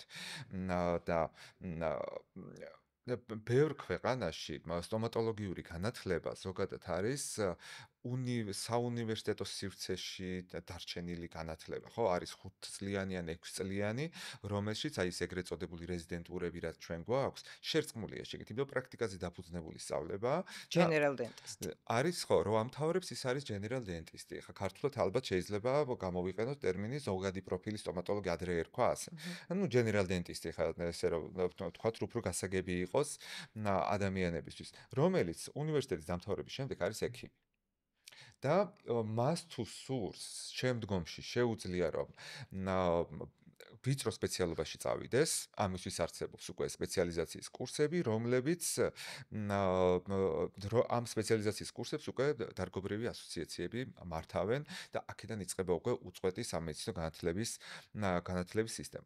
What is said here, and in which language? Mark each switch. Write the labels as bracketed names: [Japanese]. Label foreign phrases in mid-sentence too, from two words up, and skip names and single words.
[Georgian] და ბევრ ქვეყანაში სტომატოლოგიური განათლება ზოგადად არის საუნივერსიტეტო სივრცეში დარჩენილი განათლება, ხო, არის 5 წლიანი ან 6 წლიანი, რომელშიც აი ეს ეგრეთ წოდებული რეზიდენტურები, რაც ჩვენ გვაქვს, შერწყმულია შეგეთ, იმიტომ პრაქტიკაზე დაფუძნებული სწავლება [English] General dentist. [Georgian] არის ხო, რომ ამთავრებს ის არის [English] general dentist. [Georgian] ხა ქართულად ალბათ შეიძლება გამოვიყენოთ ტერმინი ზოგადი პროფილის სტომატოლოგი ადრე ერქვა ასე. ანუ [English] general dentist [Georgian] ხა ესე რომ თქვათ უფრო გასაგები იყოს ადამიანებისთვის, რომელიც უნივერსიტეტის დამთავრების შემდეგ არის ექიმი. და მას თუ სურს შემდგომში შეუძლია რომ ვიწრო სპეციალობაში წავიდეს, ამისთვის არსებობს უკვე სპეციალიზაციის კურსები, რომლებიც ამ სპეციალიზაციის კურსებს უკვე დარგობრივი ასოციაციები მართავენ და აქედან იწყება უკვე უწყვეტი სამედიცინო განათლების სისტემა.